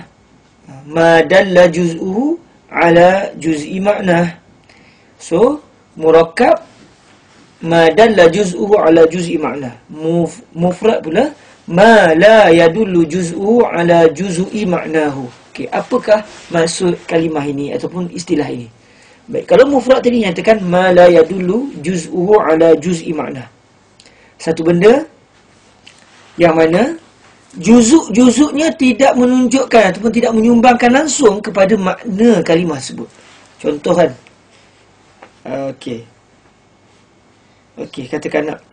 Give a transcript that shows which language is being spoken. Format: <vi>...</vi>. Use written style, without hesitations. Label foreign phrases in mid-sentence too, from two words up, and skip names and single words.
<ar>ما دل جزؤه على جزء معناه. So, مركب ما دل جزؤه على جزء معناه. Mufrad pula, ما لا يدل جزؤه على جزء معناه.</ar> <ms>Okey, apakah maksud kalimah ini ataupun istilah ini? Baik, kalau mufrad tadi nyatakan</ms> <ar>ما لا يدل جزؤه على جزء معناه.</ar> <ms>Satu benda yang mana juzuk-juzuknya tidak menunjukkan ataupun tidak menyumbangkan langsung kepada makna kalimah tersebut. Contoh kan. Okey. Okey, katakan nak.</ms>